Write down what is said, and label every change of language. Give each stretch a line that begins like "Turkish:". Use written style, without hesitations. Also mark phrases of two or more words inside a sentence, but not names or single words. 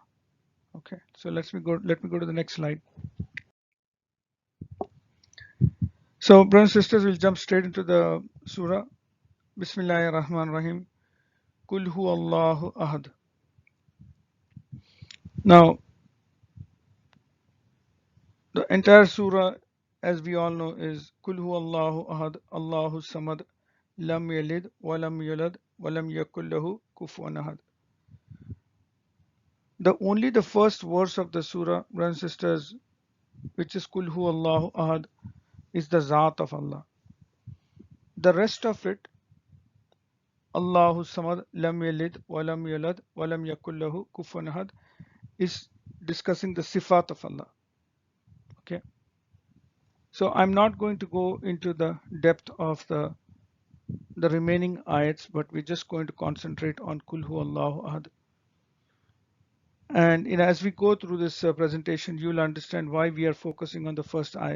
English: Okay, so let me go to the next slide. So brothers and sisters, we'll jump straight into the surah.
Arabic: بسم الله الرحمن الرحيم. قل الله أحد.
English: Now, the entire surah, as we all know, is
Arabic: قل الله أحد، الله الصمد، لم يلد، ولم يولد، ولم يكن له كفوا أحد.
English: Only the first verse of the surah, brothers and sisters, which is
Arabic: قل الله أحد,
English: is the Zat of Allah. The rest of it,
Arabic: الله الصمد، لم يلد، ولم يولد، ولم يكن له كفوا أحد,
English: is discussing the Sifat of Allah. Okay. So I'm not going to go into the depth of the remaining ayats, but we're just going to concentrate on
Arabic: قل الله أحد.
English: And as we go through this presentation, you'll understand why we are focusing on the first ayat.